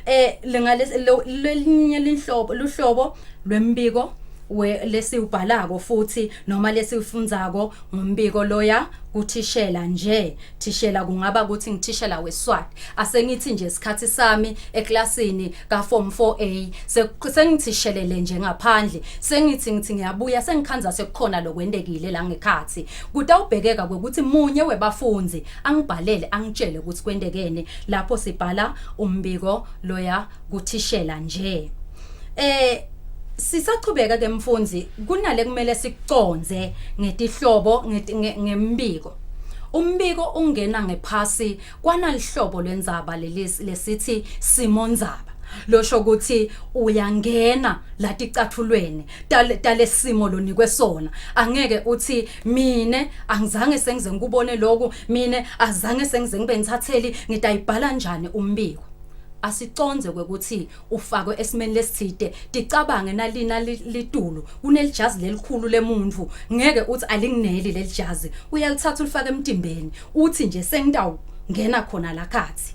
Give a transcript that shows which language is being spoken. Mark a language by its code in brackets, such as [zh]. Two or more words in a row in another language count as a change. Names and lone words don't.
[ss] Lelinye luhlobo lwembiko lesiubhalako futhi noma lesifundzako ngumbiko loya kuthishela nje. Thishela kungaba ukuthi ngithishela weSwati asengithi nje isikhathi sami eklasini ka form 4A sengithishelele nje ngaphandle sengithi ngiyabuya sengikhanza sekukhona lokwendekile la ngekhathi. Kutawubhekeka ukuthi munye webafundzi angibhalele angitshele ukuthi kwendekene lapho sibhala umbiko loya kuthishela nje. Sisaqhubeka ke mfundzi kunale kumele sikuconze ngetihlobo ngembiko. Umbiko ungena ngephasi kwanalihlobo lwendzaba lesithi simondzaba. Losho ukuthi uyangena laticathulweni talesimo lonikwe sona. Angeke uthi mine angizange sengize ngikubone lokho, mine azange sengize ngibe ngithatheli ngitayibhala njani umbiko. Asiconze ukuthi ufakwe esimeni lesithide ticabange nalina litulu kunelijazi lelikhulu lemuntu ngeke uthi alingineli lelijazi uyalithatha ulifake emtimbeni uthi nje sengidawu ngena khona la khathi.